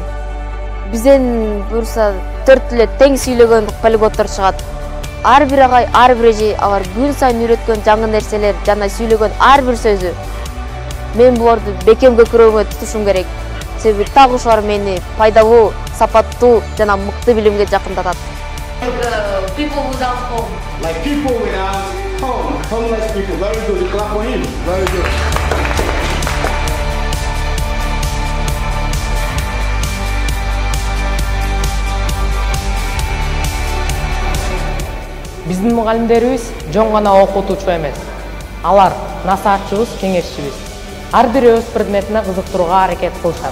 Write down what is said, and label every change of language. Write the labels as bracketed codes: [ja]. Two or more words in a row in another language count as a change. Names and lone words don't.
[ky] Бизден буюрса 4 тилде тең сүйлөгөн полиглоттор чыгат. Ар бир агай, ар бир эже алар күн сайын үйрөткөн жаңы нерселер жана сүйлөгөн ар бир сөзү. Мен буларды бекемге көрүүгө тутушум керек. Себеби так ушулар мени пайдалуу, сапаттуу жана мыкты билимге жакындатат. [en] People without home. Like people without home. Homeless people. Very good. You clap for him. Very good. [ky] Биздин мугалимдерибиз жөн гана окутуучу эмес. Алар насаатчыбыз, кеңешчибиз. Ар бир өз предметине кызыктырууга аракет кылышат.